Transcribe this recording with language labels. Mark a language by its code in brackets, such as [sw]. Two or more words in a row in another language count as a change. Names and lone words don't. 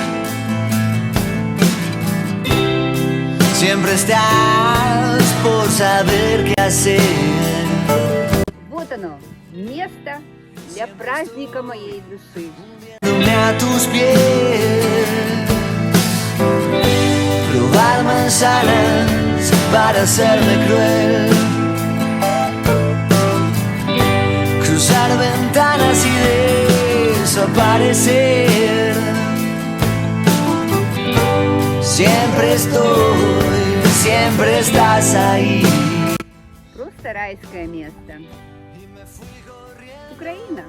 [es] Siempre estás por saber qué hacer. [ru] Вот оно, место для праздника моей души. [es] A tus pies. Probar manzanas para hacerme cruel. Cruzar ventanas y desaparecer. Siempre estoy, siempre estás ahí. [ru] Просто райское место. Украина.